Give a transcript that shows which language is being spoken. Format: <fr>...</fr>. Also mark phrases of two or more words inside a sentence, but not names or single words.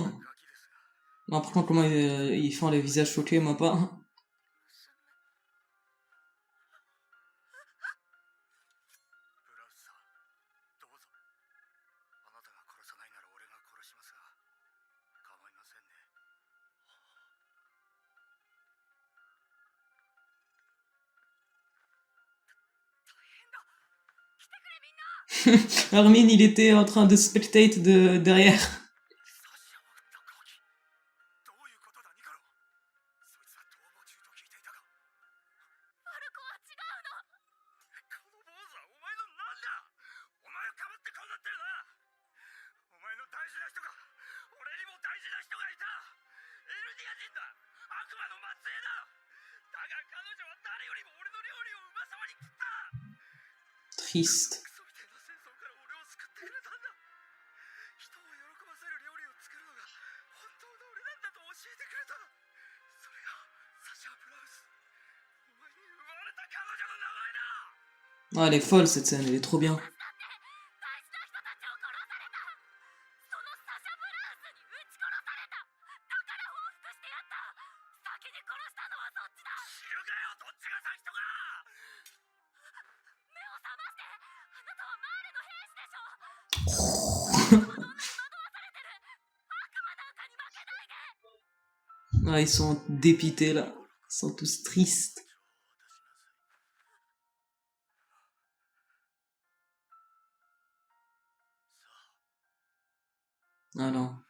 <ja>ガキですが。</ja> <fr>Non, par contre, comment ils font les visages choqués, moi pas.</fr> <ja>娘。ブラウスさん、どうぞ。あなたが殺さないなら俺が殺しますが、構いませんね。</ja> <fr>Armin, il était en train de spectate derrière.</fr> <ja>サシャを撃ったガキ。どういうことだニコロ。そいつは逃亡中と聞いていたが。ファルコは違うの。この坊主はお前の何だ。お前をかばってこうなったよな。お前の大事な人が俺にも大事な人がいた。エルディア人だ。悪魔の末裔だ。だが彼女は誰よりも俺の料理をうまさまに食った。</ja> <fr>Triste.</fr> <ja>クソみたいな戦争から俺を救ってくれたんだ。人を喜ばせる料理を作るのが本当の俺なんだと教えてくれた。それがサシャ・ブラウス。お前に奪われた彼女の名前だ。</ja> <fr>Ah, elle est folle cette scène, elle est trop bien.</fr> <ja>大事な人たちを殺された。そのサシャ・ブラウスに撃ち殺された。だから報復してやった。先に殺したのはそっちだ。知るかよ、どっちが先とか。目を覚まして。あなたはマーレの兵士でしょ。この女に惑わされてる。悪魔なんかに負けないで。</ja> <fr>Ah, ils sont dépités là. Ils sont tous tristes. Ah non.</fr>